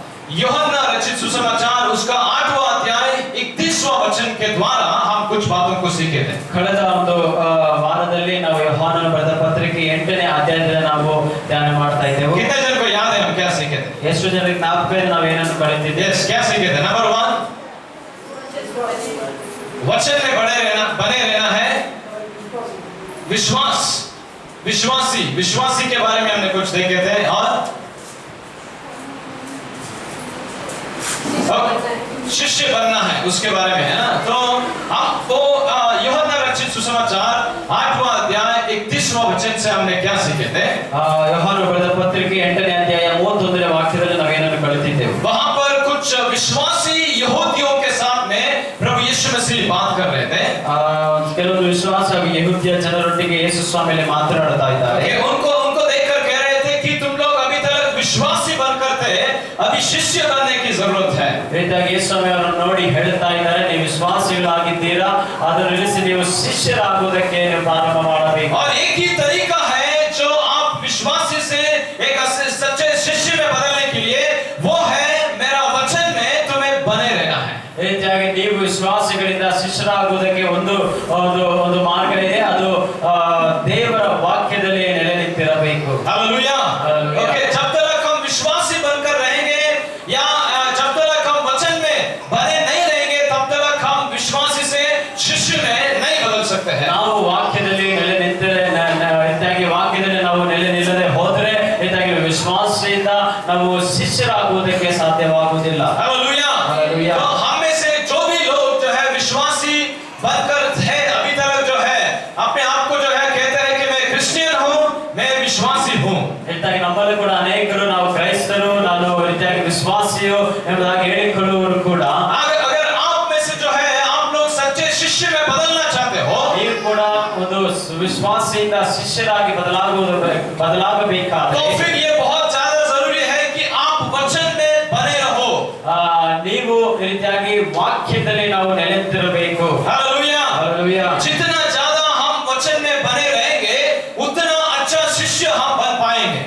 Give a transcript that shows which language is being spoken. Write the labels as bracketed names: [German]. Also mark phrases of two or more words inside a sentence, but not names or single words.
[Hindi] यूहन्ना रचित सुसमाचार उसका 8वां अध्याय 31वां वचन के द्वारा हम कुछ बातों को सीखे थे। [Kannada] ಕಳೆದ ಒಂದು ವಾರದಲ್ಲಿ ನಾವು ಯೋಹಾನನ ಬರೆದ ಪತ್ರಿಕೆ 8ನೇ ಅಧ್ಯಾಯದಲ್ಲಿ ನಾವು ಧ್ಯಾನ ಮಾಡ್ತಾ ಇದ್ದೆವು. [Hindi] कितने जन को याद है हम क्या सीखे थे? [Kannada] ಎಷ್ಟು ಜನರಿಗೆ ಜ್ಞಾಪಕ ಇದೆ ನಾವು ಏನನ್ನು ಕಲಿತಿದ್ದೇವೆ? [Hindi] यस, क्या सीखे थे? नंबर 1, वचन में बने रहना है विश्वास, विश्वासी के बारे में हमने कुछ देखे थे। और शिष्य बनना है उसके बारे में, है ना। तो आपको यूहन्ना रचित सुसमाचार 8वां अध्याय 31वां वचन से हमने क्या सीखे थे? [Kannada] ಯೋಹಾನನ ಬರೆದ ಪತ್ರಿಕೆ 8ನೇ ಅಧ್ಯಾಯ 31ನೇ ವಾಕ್ಯದಲ್ಲಿ ನಾವು ಏನನ್ನು ಕಲಿತಿದ್ದೇವೆ? [Hindi] वहां पर कुछ विश्वासी यहूदियों के साथ में प्रभु यीशु मसीह बात कर रहे थे। [Kannada] ಕೆಲವೊಂದು ವಿಶ್ವಾಸಿ ಯಹೂದ್ಯ ಜನರೊಟ್ಟಿಗೆ ಯೇಸು ಸ್ವಾಮಿಯಲ್ಲಿ ಮಾತನಾಡ್ತಾ ಇದ್ದಾರೆ. [Hindi] उनको देखकर कह रहे थे कि तुम लोग अभी तक विश्वासी बनकर थे, अभी शिष्य बनने की जरूरत है। [Kannada] ರೀತಿಯಾಗಿ ಯೇಸು ಸ್ವಾಮಿ ಅವರನ್ನು ನೋಡಿ ಹೇಳ್ತಾ ಇದ್ದಾರೆ, ನೀವು ವಿಶ್ವಾಸಿಗಳಾಗಿದ್ದೀರಾ, ಅದನ್ನು ನಿಲ್ಲಿಸಿ ನೀವು ಶಿಷ್ಯರಾಗುವುದಕ್ಕೆ ನೀವು ಪ್ರಾರಂಭ ಮಾಡಬೇಕು. [Hindi] और एक ही तरीका है जो आप विश्वासी से एक सच्चे शिष्य में बदलने के लिए, वो है मेरा वचन में तुम्हें बने रहना है। [Kannada] ರೀತಿಯಾಗಿ ನೀವು ವಿಶ್ವಾಸಿಗಳಿಂದ ಶಿಷ್ಯರಾಗುವುದಕ್ಕೆ ಒಂದು ಮಾರ್ಗ ಇದೆ, ಅದು ದೇವರ ವಾಕ್ಯದಲ್ಲಿ ನೆಲೆ ನಿಂತಿರಬೇಕು. [Hindi] हालेलुया। ओके, जब तक हम विश्वासी बनकर रहेंगे या जब तक हम वचन में बने नहीं रहेंगे, तब तक हम विश्वासी से शिष्य में नहीं बदल सकते हैं। [Kannada] ನಾವು ವಾಕ್ಯದಲ್ಲಿ ನೆಲೆ ನಿಂತರೆ ರೀತಿಯಾಗಿ ವಾಕ್ಯದಲ್ಲಿ ನಾವು ನೆಲೆ ನಿಲ್ಲದೆ ಹೋದರೆ ರೀತಿಯಾಗಿ ವಿಶ್ವಾಸದಿಂದ ನಾವು ಶಿಷ್ಯರಾಗುವುದಕ್ಕೆ ಸಾಧ್ಯವಾಗುವುದಿಲ್ಲ. [Hindi] हालेलुया। हालेलुया। तो हम में से जो भी लोग जो है विश्वासी बनकर है अभी तक जो है अपने आप को जो है कहते हैं कि मैं क्रिश्चियन हूं, मैं विश्वासी हूं। [Kannada] ರೀತಿಯಾಗಿ ನಮ್ಮಲ್ಲಿ ಕೂಡ ಅನೇಕರು ನಾವು ಕ್ರೈಸ್ತರು, ನಾನು ರೀತಿಯಾಗಿ ವಿಶ್ವಾಸಿಯು ಎಂಬುದಾಗಿ ಹೇಳಿಕೊಳ್ಳುವರು ಕೂಡ. [Hindi] अगर आप में से जो है आप लोग सच्चे शिष्य में बदलना चाहते हो, [Kannada] ನೀವು ಕೂಡ ಒಂದು ವಿಶ್ವಾಸಿಯಿಂದ ಶಿಷ್ಯರಾಗಿ ಬದಲಾಗಬೇಕಾದರೆ [Hindi] तो फिर ये बहुत ज्यादा जरूरी है कि आप वचन में बने रहो। [Kannada] ನೀವು ರೀತಿಯಾಗಿ ವಾಕ್ಯದಲ್ಲಿ ನಾವು ನೆಲೆನಿಂತಿರಬೇಕು. [Hindi] हालेलुया। हालेलुया। जितना ज्यादा हम वचन में बने रहेंगे, उतना अच्छा शिष्य हम बन पाएंगे।